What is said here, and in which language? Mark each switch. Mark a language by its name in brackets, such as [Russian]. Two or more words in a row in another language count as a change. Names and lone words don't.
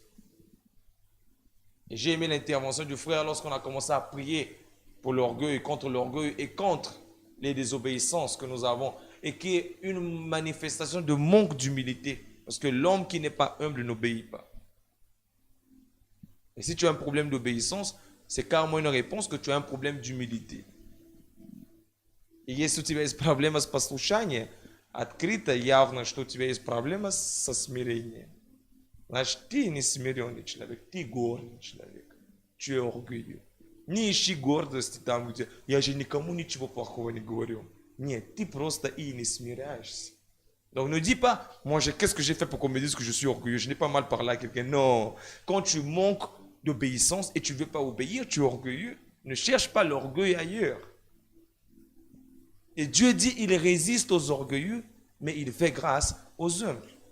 [French] Et j'ai aimé l'intervention du frère lorsqu'on a commencé à prier pour l'orgueil, contre l'orgueil et contre les désobéissances que nous avons. Et qui est une manifestation de manque d'humilité. Parce que l'homme qui n'est pas humble n'obéit pas. Et si tu as un problème d'obéissance, c'est carrément une réponse que tu as un problème d'humilité. [Russian] И если у тебя есть проблема с послушанием, открыто, явно, что у тебя есть проблема со смирением. Значит, ты не смиренный человек, ты гордый человек. [French] Tu es orgueilleux. [Russian] Не ищи гордости там, где я же никому ничего плохого не говорю. Нет, ты просто и не смиряешься. [French] Donc ne dis pas, moi qu'est-ce que j'ai fait pour qu'on me dise que je suis orgueilleux, je n'ai pas mal parlé à quelqu'un. Non, quand tu manques d'obéissance et tu ne veux pas obéir, tu es orgueilleux. Ne cherche pas l'orgueil ailleurs. Et Dieu dit, il résiste aux orgueilleux, mais il fait grâce aux humbles.